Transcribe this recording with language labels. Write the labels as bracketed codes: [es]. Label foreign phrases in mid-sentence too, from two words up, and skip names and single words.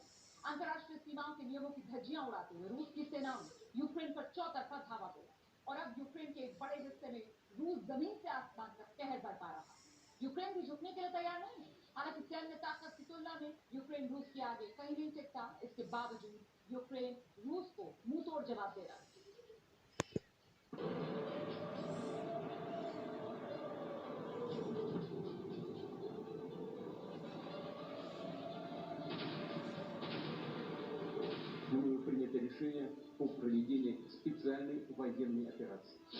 [hi] अंतर्राष्ट्रीय सीमाओं के नियमों की धज्जियां उड़ाते हुए रूस की सेनाओं ने यूक्रेन पर चौतरफा धावा बोला और अब यूक्रेन के एक बड़े हिस्से में रूस जमीन से आसमान का कहर बरपा रहा। यूक्रेन भी झुकने के लिए तैयार नहीं है। हालांकि सैन्य ताकत की तुलना में यूक्रेन रूस के आगे कहीं नहीं टिकता। इसके बावजूद यूक्रेन रूस को मुंह तोड़ जवाब दे रहा है। [ru] Мною принято решение о проведении специальной военной операции.